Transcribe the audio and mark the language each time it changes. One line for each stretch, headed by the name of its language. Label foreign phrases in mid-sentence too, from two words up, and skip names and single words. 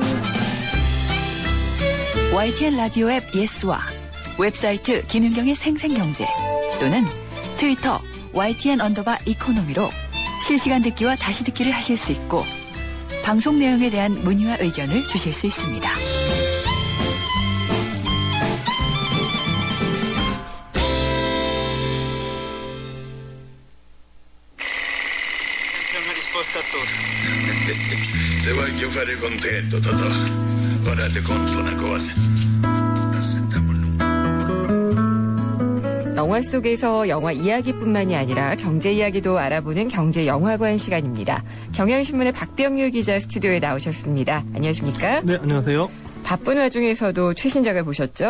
Korean: YTN 라디오 앱 예스와 웹사이트 김윤경의 생생경제 또는 트위터 YTN_이코노미로 실시간 듣기와 다시 듣기를 하실 수 있고 방송 내용에 대한 문의와 의견을 주실 수 있습니다.
Italian: Se voglio fare contento, Totò. Ora ti conto una cosa.
Korean: 영화 속에서 영화 이야기뿐만이 아니라 경제 이야기도 알아보는 경제영화관 시간입니다. 경향신문의 박병률 기자 스튜디오에 나오셨습니다. 안녕하십니까? 네, 안녕하세요. 바쁜 와중에서도 최신작을 보셨죠?